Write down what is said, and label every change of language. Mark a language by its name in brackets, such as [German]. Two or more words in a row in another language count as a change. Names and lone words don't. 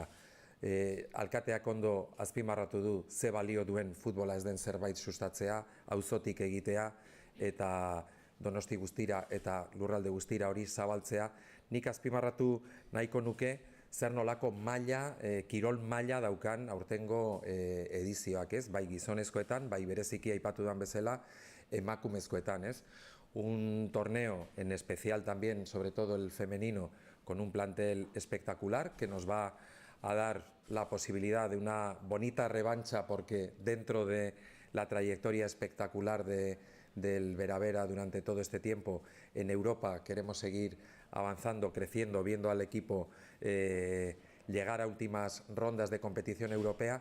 [Basque] Alkateak ondo azpimarratu du ze balio duen futbola ez den zerbait sustatzea, auzotik egitea, eta Donosti guztira eta lurralde guztira hori zabaltzea. Nik azpimarratu nahiko nuke zer nolako maila, kirol maila daukan aurtengo edizioak, ez? Bai gizonezkoetan, bai bereziki aipatu dan bezala, emakumezkoetan, ez? [Spanish] Un torneo en especial también, sobre todo el femenino, con un plantel espectacular que nos va a dar la posibilidad de una bonita revancha, porque dentro de la trayectoria espectacular del Vera durante todo este tiempo en Europa queremos seguir avanzando, creciendo, viendo al equipo llegar a últimas rondas de competición europea.